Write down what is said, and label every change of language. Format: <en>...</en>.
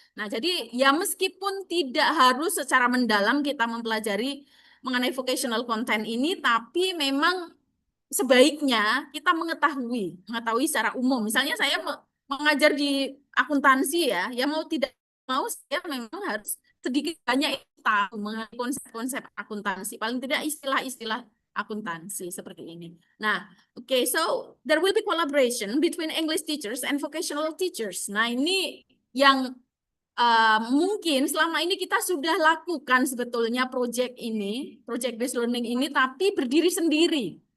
<id>Nah, jadi ya meskipun tidak harus secara mendalam kita mempelajari mengenai vocational content ini, tapi memang sebaiknya kita mengetahui secara umum. Misalnya saya mengajar di akuntansi ya, ya mau tidak mau saya memang harus sedikit banyak tahu mengenai konsep-konsep akuntansi, paling tidak istilah-istilah akuntansi seperti ini.</id> <en>Nah, okay, so there will be collaboration between English teachers and vocational teachers.</en> <id>Nah, ini yang mungkin selama ini kita sudah lakukan sebetulnya project based learning ini, tapi berdiri sendiri.</id>